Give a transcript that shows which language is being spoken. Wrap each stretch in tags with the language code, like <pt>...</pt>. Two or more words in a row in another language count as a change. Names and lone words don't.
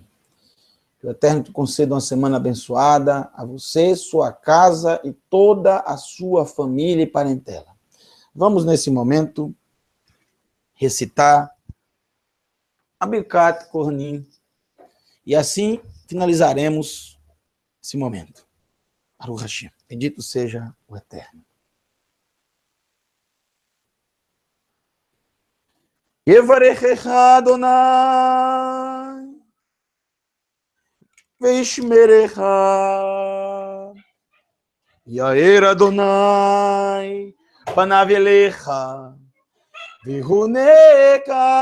<pt>Que o Eterno te conceda uma semana abençoada a você, sua casa e toda a sua família e parentela. Vamos, nesse momento, recitar a Birkat Kohanim. E assim finalizaremos esse momento.</pt> <he>ברוך השם.</he> <pt>Bendito seja o Eterno.</pt> <he>יברכך אדני וישמרך, יאר אדני פניו אליך ויחנך,</he>